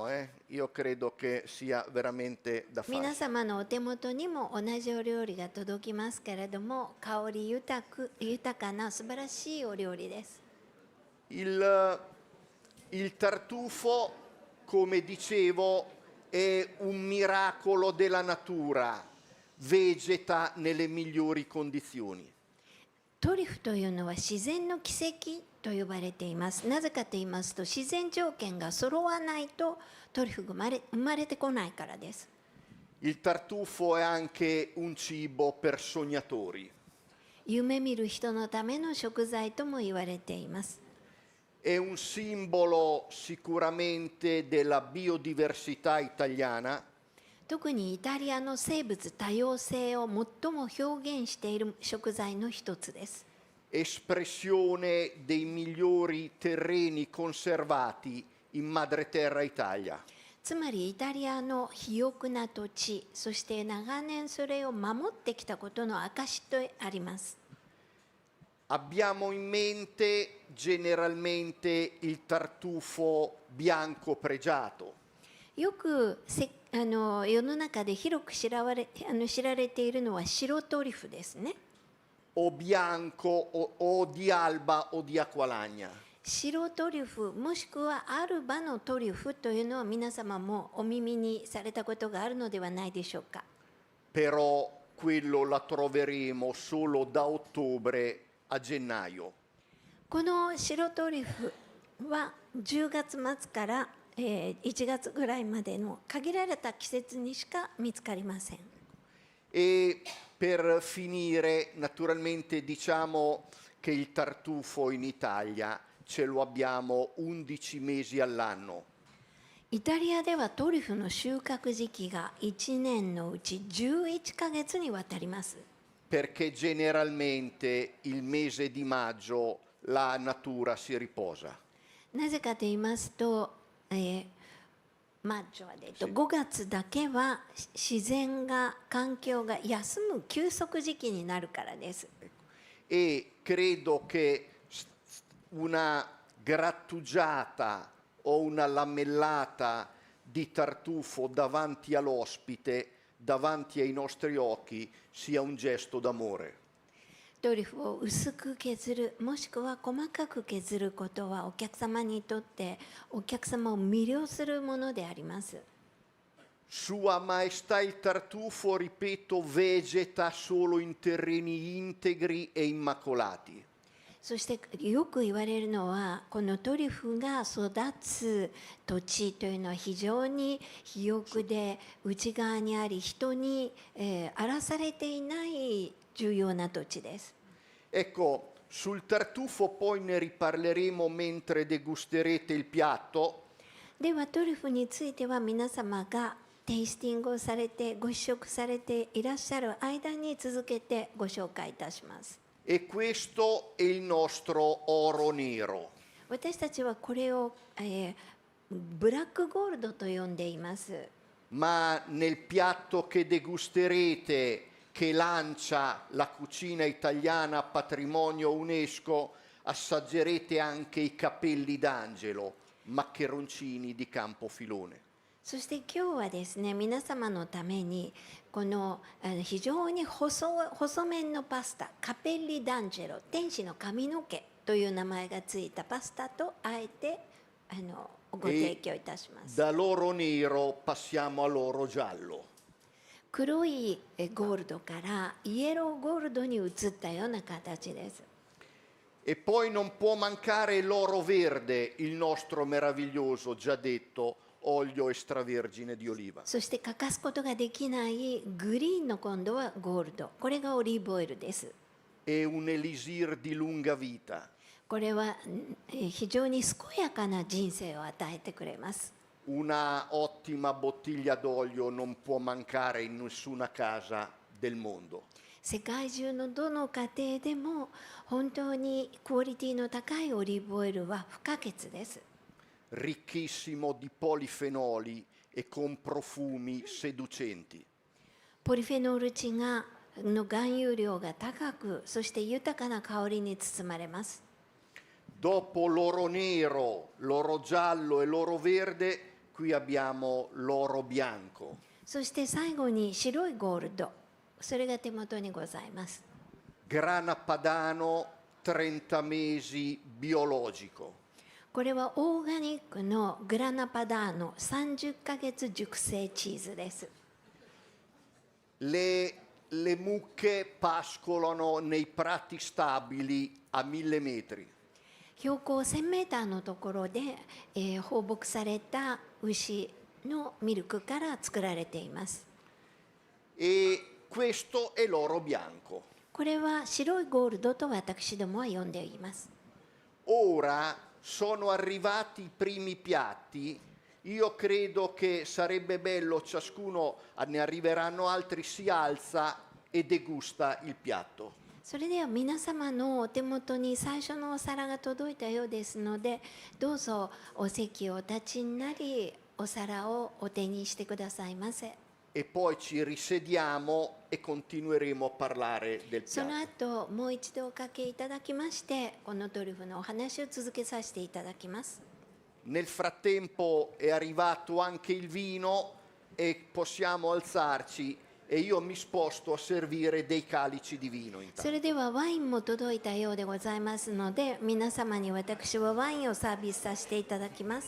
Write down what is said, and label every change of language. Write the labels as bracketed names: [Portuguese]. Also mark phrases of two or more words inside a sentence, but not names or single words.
[Italian] Io credo che sia veramente da fascino. [Japanese] 皆様のお手元にも同じお料理が届きますけれども、香り豊かな素晴らしいお料理です。 [Italian] Il tartufo, come dicevo, è un miracolo della natura, vegeta nelle migliori condizioni. [Japanese] トリュフというのは自然の奇跡と呼ばれています。なぜかと言いますと、自然条件が揃わないとトリュフが生まれてこないからです。 [Italian] Il tartufo è anche un cibo per sognatori. [Japanese] 夢見る人のための食材とも言われています。 [Italian] È un simbolo sicuramente della biodiversità italiana. [Japanese] 特にイタリアの生物多様性を最も表現している食材の一つです。 [Italian] Espressione dei migliori terreni conservati in madreterra Italia. [Japanese] つまりイタリアの肥沃な土地、そして長年それを守ってきたことの証とあります。 [Italian] Abbiamo in mente generalmente il tartufo bianco pregiato. [Japanese] よく世の中で広く知られているのは白トリュフですね。 [Italian] O bianco o di alba o di aqualagna. [Japanese] 白トリュフもしくはアルバのトリュフというのは皆様もお耳にされたことがあるのではないでしょうか。 [Italian] Però quello la troveremo solo da ottobre a gennaio. [Japanese] この白トリュフは10月末から1月ぐらいまでの限られた季節にしか見つかりません。 [Italian] E per finire, naturalmente diciamo che il tartufo in Italia ce lo abbiamo 11 mesi all'anno. [Japanese] イタリアではトリュフの収穫時期が1年のうち11ヶ月にわたります。 [Italian] Perché generalmente il mese di maggio la natura si riposa. [Japanese] なぜかと言いますと、5月だけは自然が環境が休む休息時期になるからです。 [Italian] E credo che una grattugiata o una lamellata di tartufo davanti all'ospite, davanti ai nostri occhi, sia un gesto d'amore. [Japanese] トリュフを薄く削る、もしくは細かく削ることはお客様にとってお客様を魅了するものであります。 [Italian] Sua Maestà il tartufo, ripeto, vegeta solo in terreni integri e immacolati. [Japanese] そしてよく言われるのは、このトリュフが育つ土地というのは非常に肥沃で内側にあり、人に荒らされていない重要な土地です。 [Italian] Ecco, sul tartufo poi ne riparleremo mentre degusterete il piatto. [Japanese] ではトリュフについては皆様がテイスティングをされてご試食されていらっしゃる間に続けてご紹介いたします。 [Italian] E questo è il nostro oro nero. [Japanese] 私たちはこれを、ブラックゴールドと呼んでいます。 [Italian] Ma nel piatto che degusterete, che lancia la cucina italiana patrimonio UNESCO, assaggerete anche i capelli d'angelo, maccheroncini di Campofilone. [Japanese] そして今日はですね、皆様のためにこの非常に細麺のパスタ、カペッリダンジェロ、天使の髪の毛という名前がついたパスタとあえてご提供いたします。 [Italian] Dall'oro nero passiamo all'oro giallo. [Japanese] 黒いゴールドからイエローゴールドに移ったような形です。 [Italian] E poi non può mancare l'oro verde, il nostro meraviglioso, già detto, olio extravergine di oliva. [Japanese] そして欠かすことができないグリーンの今度はゴールド。これがオリーブオイルです。 [Italian] E un elisir di lunga vita. [Japanese] これは非常に健やかな人生を与えてくれます。 [Italian] Una ottima bottiglia d'olio non può mancare in nessuna casa del mondo. [Japanese] 世界中のどの家庭でも本当にクオリティの高いオリーブオイルは不可欠です。 [Italian] Ricchissimo di polifenoli e con profumi seducenti. [Japanese] ポリフェノール値の含有量が高く、そして豊かな香りに包まれます。 [Italian] Dopo l'oro nero, l'oro giallo e l'oro verde, qui abbiamo l'oro bianco. [Japanese] そして最後に白いゴールド、それが手元にございます。 [Italian] Grana padano 30 mesi biologico. [Japanese] これはオーガニックのグラナパダーノ30ヶ月熟成チーズです。 [Italian] Le mucche pascolano nei prati stabili a 1000 metri. [Japanese] 標高1000メーターのところで、放牧された牛のミルクから作られています。 [Italian] E questo è l'oro bianco. [Japanese] これは白いゴールドと私どもは呼んでいます。 [Italian] Ora sono arrivati i primi piatti. Io credo che sarebbe bello, ciascuno, ne arriveranno altri, si alza e degusta il piatto. [Japanese] それでは皆様のお手元に最初のお皿が届いたようですので、どうぞお席をお立ちになり、お皿をお手にしてくださいませ。 [Italian] E poi ci risediamo e continueremo a parlare del [Japanese] その [Italian] piatto. [Japanese] 後もう一度おかけいただきまして、このトリュフのお話を続けさせていただきます。 [Italian] Nel frattempo è arrivato anche il vino e possiamo alzarci e io mi sposto a servire dei calici di vino [Japanese] そ [Italian] intanto. [Japanese] れではワインも届いたようでございますので、皆様に私はワインをサービスさせていただきます。